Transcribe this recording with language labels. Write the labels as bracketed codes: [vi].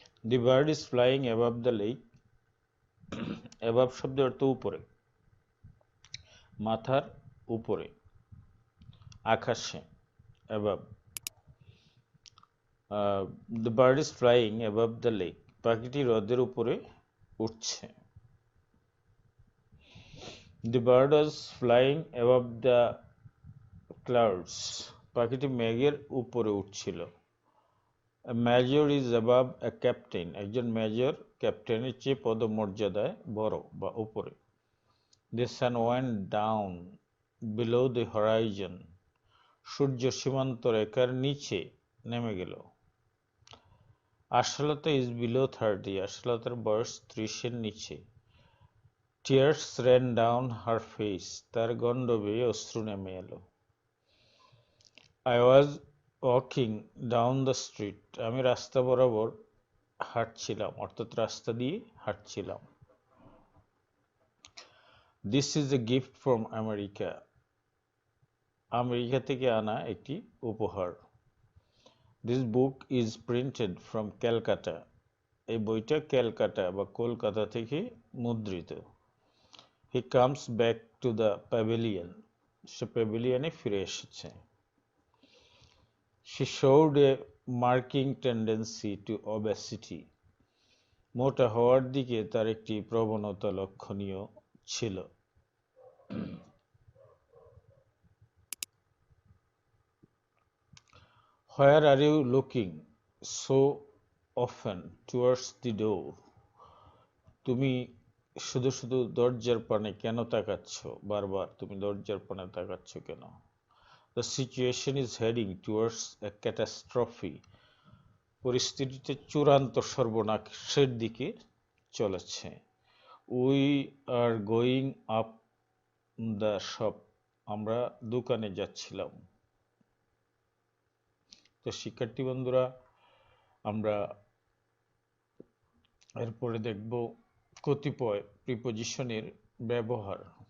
[en] The bird is flying above the lake. above [bn] শব্দের অর্থ উপরে, মাথার উপরে, আকাশে, [en] above. The bird is flying above the lake. [bn] পাখিটি রোদের উপরে উঠছে। [en] The bird was flying above the clouds. [bn] পাখিটি মেঘের উপরে উঠছিল। [en] A major is above a captain. [bn] একজন মেজর ক্যাপ্টেনের চেয়ে পদমর্যাদায় বড় বা উপরে। [en] The sun went down below the horizon. [bn] সূর্য সীমান্ত রেখার নিচে নেমে গেল। Ashalata [en] is below 30. [bn] আশালতার বয়স 30-এর নিচে। [en] Tears ran down her face. [bn] তার গণ্ড বেয়ে অশ্রু নেমে এলো। [en] I was walking down the street. [bn] আমি রাস্তা বরাবর হাঁটছিলাম, অর্থাৎ রাস্তা দিয়ে হাঁটছিলাম। [en] This is a gift from America. [bn] America থেকে আনা একটি উপহার। [en] This book is printed from Calcutta. [bn] এই বইটা ক্যালকাটা বা কলকাতা থেকে মুদ্রিত। [en] He comes back to the pavilion. [bn] সে প্যাভিলিয়নে ফিরে এসেছে। [en] She showed a marking tendency to obesity. [bn] মোটা হওয়ার দিকে তার একটি প্রবণতা লক্ষণীয় ছিল। [en] Where are you looking so often towards the door? [bn] তুমি শুধু শুধু দরজার পানে কেন তাকাচ্ছ? বারবার তুমি দরজার পানে তাকাচ্ছ কেন? [en] The situation is heading towards a catastrophe. [bn] পরিস্থিতিতে চূড়ান্ত সর্বনাশের দিকে চলেছে। [en] We are going up the shop. [bn] আমরা দোকানে যাচ্ছিলাম। তো শিক্ষার্থী বন্ধুরা, আমরা এরপরে দেখব কতিপয় প্রিপজিশনের ব্যবহার।